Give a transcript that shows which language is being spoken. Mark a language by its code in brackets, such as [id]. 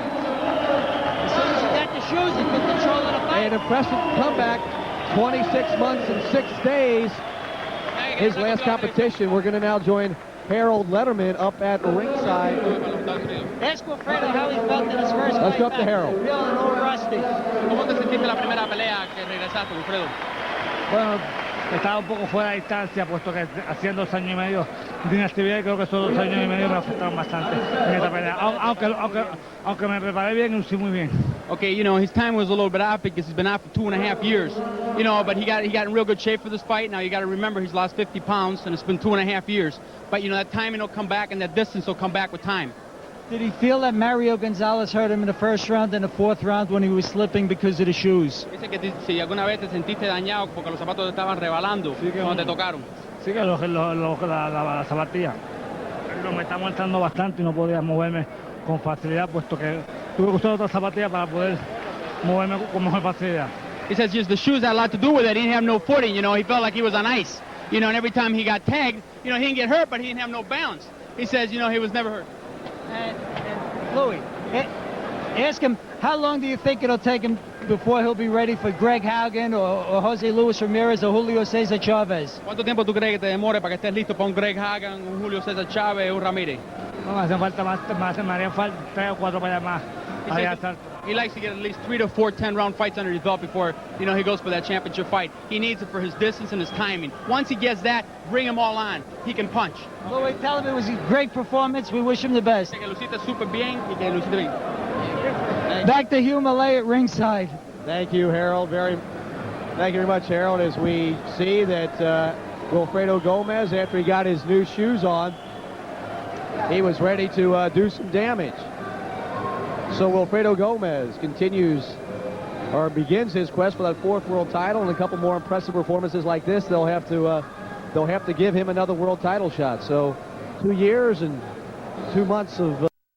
[en] As soon as he got the shoes, he took control of the fight. An impressive comeback. 26 months and 6 days. His last competition. We're going to now join Harold Letterman up at ringside. Ask Wilfredo how he felt in his first fight. Let's go up to Harold. Feeling a little rusty. [es] ¿Cómo te sentiste la primera pelea que regresaste, Wilfredo? Bueno, estaba un poco fuera de distancia, puesto que haciendo 2 años y medio de inactividad, y creo que esos 2 años y medio me afectaron bastante en esta pelea. Aunque me preparé bien y lucí muy bien. [en] Okay, you know, his time was a little bit off because he's been out for 2.5 years. You know, but he got in real good shape for this fight. Now you got to remember he's lost 50 pounds and it's been 2.5 years. But you know, that timing will come back and that distance will come back with time. Did he feel that Mario Gonzalez hurt him in the 1st round and the 4th round when he was slipping because of the shoes? [es] Dice que si alguna vez te sentiste dañado porque los zapatos te estaban rebalando cuando te tocaron. Sí que la zapatilla me está molestando bastante y no podía moverme con facilidad, puesto que tuve que usar otra zapatilla para poder moverme con mejor facilidad. [en] He says just the shoes had a lot to do with it. He didn't have no footing, you know. He felt like he was on ice. You know, and every time he got tagged, you know, he didn't get hurt, but he didn't have no balance. He says, you know, he was never hurt. And Louis, ask him, how long do you think it'll take him before he'll be ready for Greg Haugen or Jose Luis Ramirez or Julio Cesar Chavez? [es] ¿Cuánto tiempo tú crees que te demore para que estés listo para un Greg Hagan, un Julio César Chávez, un Ramírez? No, me hacen falta más, me harían falta 3 o 4 peleas más. [en] He likes to get at least 3 to 4 10-round fights under his belt before, you know, he goes for that championship fight. He needs it for his distance and his timing. Once he gets that, bring him all on. He can punch. Louis, tell him it was a great performance. We wish him the best. [es] Que luciste súper bien y que luciste bien. [en] Back to Hugh Malay at ringside. Thank you, Harold. Thank you very much, Harold, as we see that Wilfredo Gomez, after he got his new shoes on, he was ready to do some damage. So Wilfredo Gomez begins his quest for that 4th world title, and a couple more impressive performances like this, they'll have to give him another world title shot. So 2 years and 2 months of